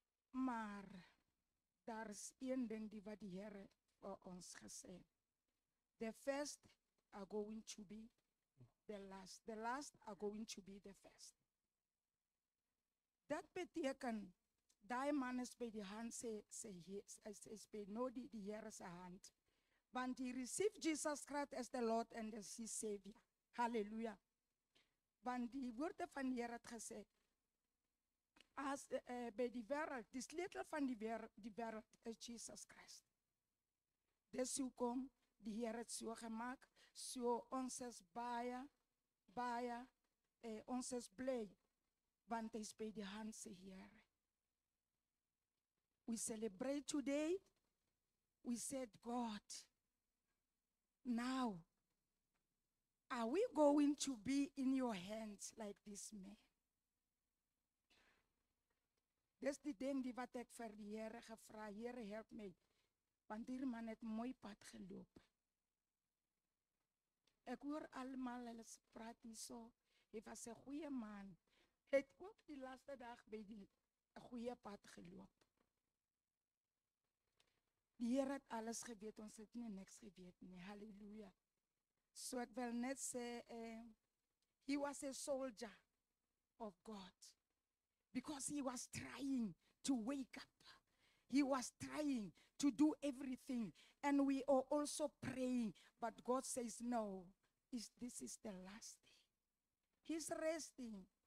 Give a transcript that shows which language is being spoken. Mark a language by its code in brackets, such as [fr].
[af] Maar daar is een ding die wat die Here vir ons gesê. [en] The first are going to be the last. The last are going to be the first. [af] Dat beteken, daai man is by die hand is by nou die Here se hand. Want [en] he received Jesus Christ as the Lord and as his Savior. Hallelujah. [af] Want die woorde van die Here het gesê, as by die wêreld, die sleutel van die wêreld is Jesus Christ. Dis hoekom die Here het so gemaak, so ons is baie ons is bly, want hy is by die hand se Here. [en] We celebrate today. We said, God, now, are we going to be in your hands like this man? [af] Dis die ding die wat ek vir die Here gevra, Here help my, want hier man het mooi pad geloop. Ek hoor almal hulle praat hierso, hy was 'n goeie man, het ook die laaste dag by die 'n goeie pad geloop. Die Here het alles geweet, ons het nie niks geweet nie, halleluja. So ek wil net sê, [en] he was a soldier of God. Because he was trying to wake up. He was trying to do everything. And we are also praying. But God says, no, this is the last day. He's resting.